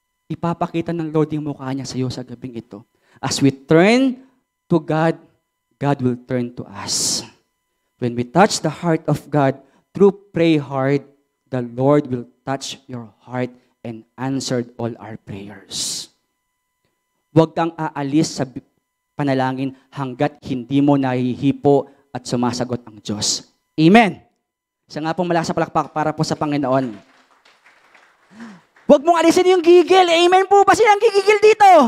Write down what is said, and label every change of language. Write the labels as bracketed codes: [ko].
[tl] Ipapakita ng Lord yung mukha niya sa iyo sa gabing ito. [en] As we turn to God, God will turn to us. When we touch the heart of God through pray hard, the Lord will touch your heart and answered all our prayers. [tl] Huwag kang aalis sa panalangin hanggat hindi mo nahihipo at sumasagot ang Diyos. Amen. Isa nga pong malakas sa palakpak para po sa Panginoon. Huwag mong alisin yung gigil. Amen po ba silang gigigil dito?